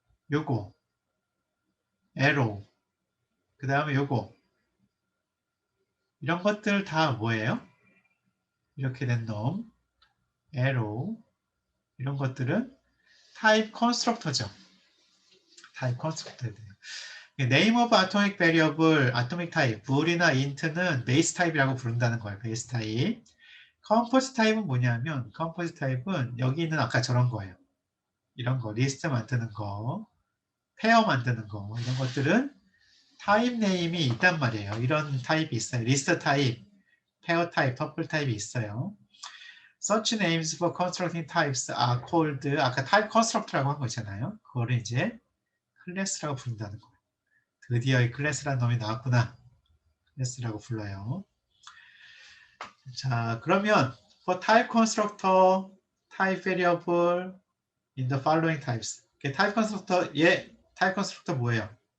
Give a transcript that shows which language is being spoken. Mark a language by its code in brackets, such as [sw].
[ko] 요거. 에로. 그 다음에 요거. 이런 것들 다 뭐예요? 이렇게 된 놈. 에로. 이런 것들은 타입 컨스트럭터죠. 타입 컨스트럭터예요. [en] name of atomic variable, atomic type, [ko] bool이나 int는 base type이라고 부른다는 거예요. [en] base type. [ko] composite type은 뭐냐면 composite type은 여기 있는 아까 저런 거예요. 이런 거, 리스트 만드는 거, 페어 만드는 거 이런 것들은 타입 네임이 있단 말이에요. 이런 타입이 있어요. 리스트 타입, 페어 타입, 터플 타입이 있어요. [en] Such names for constructing types are called [ko] 아까 타입 컨스트럭터라고 한 거 있잖아요. 그거를 이제 클래스라고 부른다는 거예요. 드디어 이 클래스라는 놈이 나왔구나. 클래스라고 불러요. 자, 그러면 [en] for type constructor, type variable in the following types. [ko] 타입 컨스트럭터, 타입 컨스트럭터 뭐예요?